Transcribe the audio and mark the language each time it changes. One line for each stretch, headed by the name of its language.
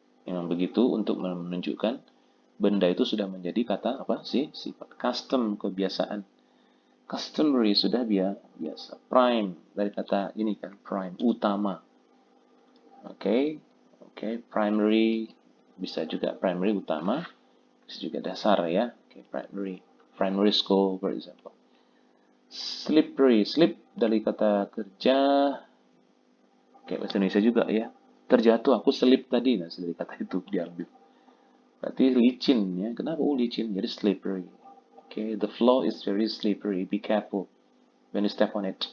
Indonesian: Memang begitu untuk menunjukkan benda itu sudah menjadi kata apa sih? Sifat. Custom, kebiasaan. Customary sudah biasa. Prime dari kata ini kan, prime, utama. Oke, oke, primary bisa juga primary utama, bisa juga dasar ya.
English: Oke, primary school for example.
Indonesian: Slippery, slip dari kata kerja, kayak bahasa Indonesia juga ya. Terjatuh, aku slip tadi, nah dari kata itu diambil. Berarti licin ya. Kenapa licin? Jadi slippery.
English: Oke, the floor is very slippery. Be careful when you step on it.